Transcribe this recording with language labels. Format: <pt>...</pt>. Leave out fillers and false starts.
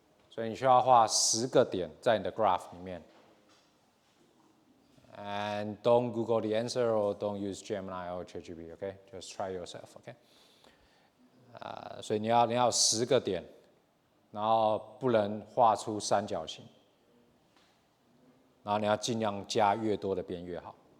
<zh>所以你需要画10个点在你的 graph 里面。</zh> <en>And don't Google the answer or don't use Gemini or ChatGPT, okay? Just try yourself, okay?</en> <zh>所以你要10个点，然后不能画出三角形，然后你要尽量加越多的边越好。</zh>